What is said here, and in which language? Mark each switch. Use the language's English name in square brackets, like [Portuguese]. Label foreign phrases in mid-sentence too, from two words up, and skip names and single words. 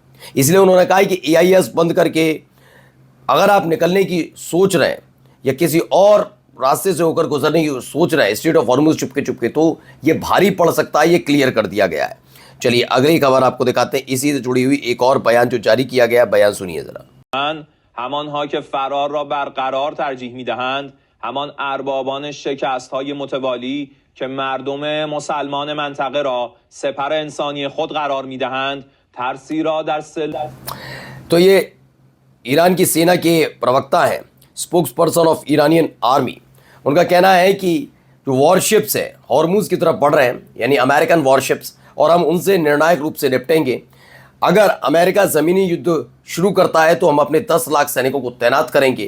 [Hindi] इसलिए उन्होंने कहा कि AIS बंद करके अगर आप निकलने की सोच रहे हैं या किसी और रास्ते से होकर गुजरने की सोच रहे हैं स्ट्रेट ऑफ हॉर्मुज चुपके चुपके, तो ये भारी पड़ सकता है, ये क्लियर कर दिया गया है। चलिए अगली खबर आपको दिखाते हैं, इसी से जुड़ी हुई एक और बयान जो जारी किया गया, बयान सुनिए जरा। [Persian] همانها که فرار را برقرار ترجیح می‌دهند، همان اربابان شکست‌های متوالی که مردم مسلمان منطقه را سپر انسانی خود قرار می‌دهند، ترسی را در [Hindi] तो ये ईरान की सेना के प्रवक्ता हैं, [English] spokesperson of Iranian army. [Hindi] उनका कहना है कि जो वॉरशिप्स हैं हॉर्मुज की तरफ बढ़ रहे हैं, यानी [English] American warships, [Hindi] और हम उनसे निर्णायक रूप से निपटेंगे। अगर अमेरिका ज़मीनी युद्ध शुरू करता है तो हम अपने 10 लाख सैनिकों को तैनात करेंगे।